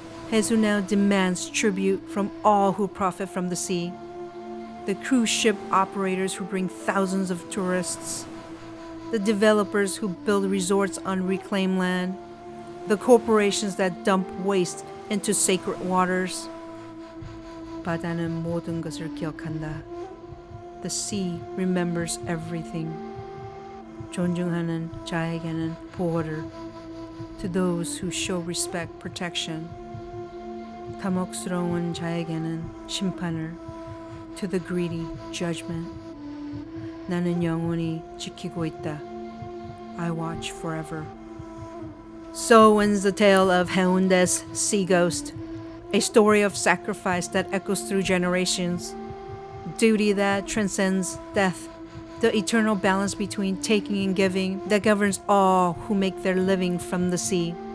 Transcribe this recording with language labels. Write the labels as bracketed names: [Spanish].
[English] Hae-su now demands tribute from all who profit from the sea. The cruise ship operators who bring thousands of tourists, the developers who build resorts on reclaimed land, the corporations that dump waste into sacred waters. [Korean] 바다는 모든 것을 기억한다. [English] The sea remembers everything. [Korean] 존중하는 자에게는 보호를. [English] To those who show respect, protection. [Korean] 탐욕스러운 자에게는 심판을. [English] To the greedy, judgment. [Korean] 나는 영원히 지키고 있다. [English] I watch forever. So ends the tale of Haeundae's sea ghost, a story of sacrifice that echoes through generations, duty that transcends death, the eternal balance between taking and giving that governs all who make their living from the sea.